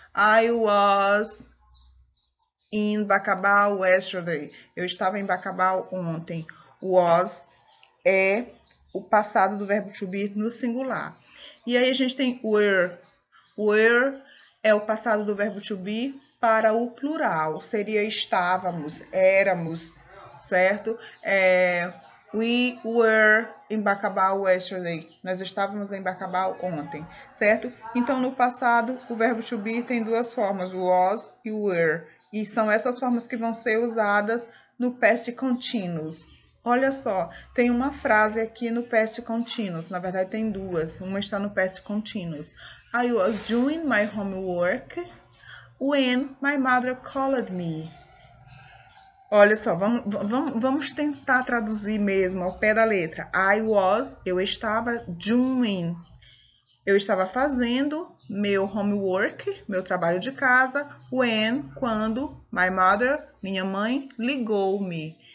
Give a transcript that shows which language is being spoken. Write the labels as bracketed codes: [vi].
[en] I was in Bacabal yesterday. [pt] Eu estava em Bacabal ontem. Was é o passado do verbo to be no singular. E aí a gente tem were. Were é o passado do verbo to be para o plural. Seria estávamos, éramos, certo? [en] We were in Bacabal yesterday. [pt] Nós estávamos em Bacabal ontem, certo? Então, no passado, o verbo to be tem duas formas, was e were. E são essas formas que vão ser usadas no past continuous. Olha só, tem uma frase aqui no past continuous. Na verdade, tem duas. Uma está no past continuous. [en] I was doing my homework when my mother called me. [pt] Olha só, vamos tentar traduzir mesmo ao pé da letra. [en] I was, [pt] eu estava doing. Eu estava fazendo meu homework, meu trabalho de casa, when, quando, [en] my mother, [pt] minha mãe, ligou-me.